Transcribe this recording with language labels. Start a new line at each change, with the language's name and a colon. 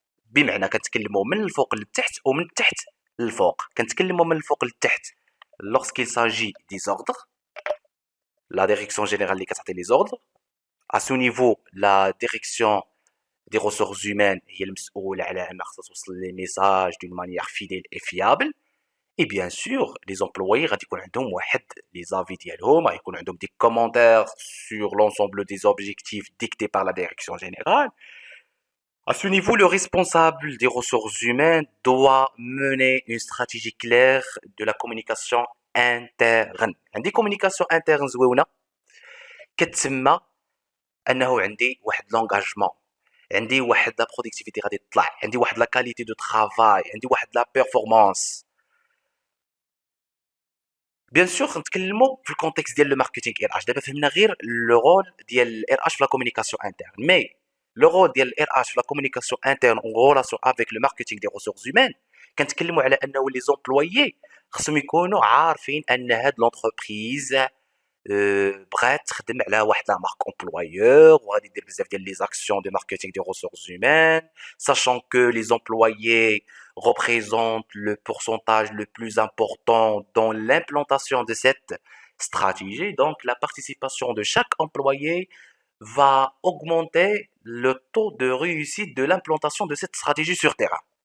Arabic: بمعنى كنتكلموا من الفوق للتحت ومن التحت للفوق. كنتكلموا من الفوق للتحت
French: lorsqu'il s'agit des ordres, la direction générale اللي كتعطي les ordres. À ce niveau, la direction des ressources humaines
Arabic: هي المسؤولة على أن خصها توصل
French: les messages d'une manière fidèle et fiable. Et bien sûr, les employés
Arabic: غادي يكون عندهم واحد
French: les avis ديالهم، غيكون عندهم des commentaires sur l'ensemble des objectifs dictés par la direction générale. À ce niveau, le responsable des ressources humaines doit mener une stratégie claire de la communication interne.
Arabic: عندي communication interne زويونة كتسمى أنه عندي واحد l'engagement، عندي واحد la productivité غادي تطلع، عندي واحد la qualité de travail، عندي واحد la performance. Bien sûr نتكلموا في الكونتكست ديال لو ماركتينغ ار اش. دابا فهمنا غير لو رول ديال الار اش في لا كومونيكاسيون انترن، مي لو رول ديال الار اش في لا كومونيكاسيون انترن اون ريلاسيون افيك لو ماركتينغ دي ريسورس هيومان كنتكلموا على انه لي زومبلويي خصهم يكونوا عارفين ان هاد لونتربريز بغات تخدم على واحد
French: لا مارك امبلويور وغادي دير بزاف ديال لي زاكسيون دو ماركتينغ دي ريسورس هيومان sachant que les employés représentent le pourcentage le plus important dans l'implantation de cette stratégie. Donc la participation de chaque employé va augmenter le taux de réussite de l'implantation de cette stratégie sur terrain.